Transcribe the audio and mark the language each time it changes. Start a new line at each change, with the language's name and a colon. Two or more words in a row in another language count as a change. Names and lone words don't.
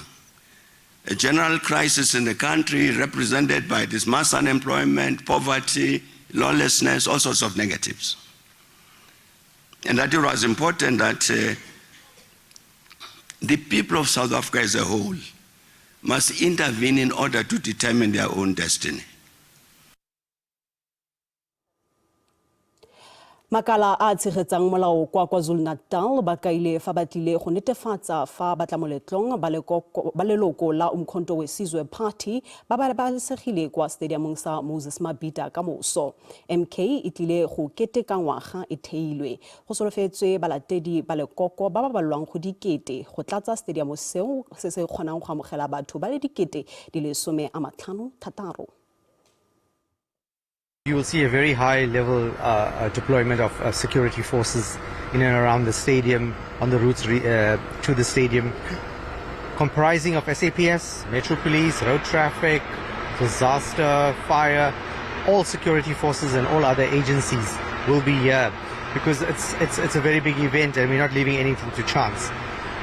English: A general crisis in the country represented by this mass unemployment, poverty, lawlessness, all sorts of negatives. And that it was important that the people of South Africa as a whole must intervene in order to determine their own destiny.
Tswana: Makala a tshegetsang molao kwa KwaZulu-Natal ba kaile fa batlile go netefatsa fa batlamoletlong ba leloko la Umkhonto weSizwe Party ba babalesegile kwa stadiumong sa Moses Mabhida ka moso. MK e tlile go keteka ngwaga e theilwe. Go solofetswe balatedi ba lekoko ba ba balwang go dikete go tlatsa stadium seo se se kgonang go amogela batho ba le dikete di le 56.
English: You will see a very high level deployment of security forces in and around the stadium, on the routes to the stadium, comprising of SAPS, Metro Police, road traffic, disaster, fire, all security forces and all other agencies will be here because it's a very big event and we're not leaving anything to chance.